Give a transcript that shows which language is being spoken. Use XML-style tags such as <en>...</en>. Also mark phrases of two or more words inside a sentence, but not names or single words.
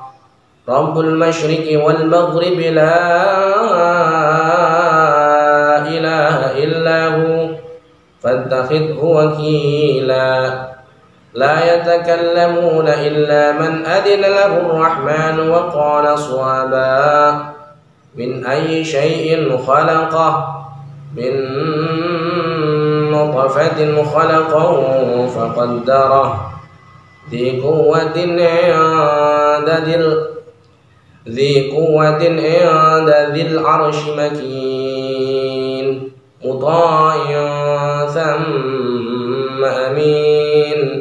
<ar>رب المشرق والمغرب لا إله إلا هو فاتخذه وكيلا. لا يتكلمون إلا من أذن له الرحمن وقال صوابا. من أي شيء خلقه من نطفة خلقه فقدره. ذي قوة عند ذي العرش مكين مطاع ثم أمين.</ar>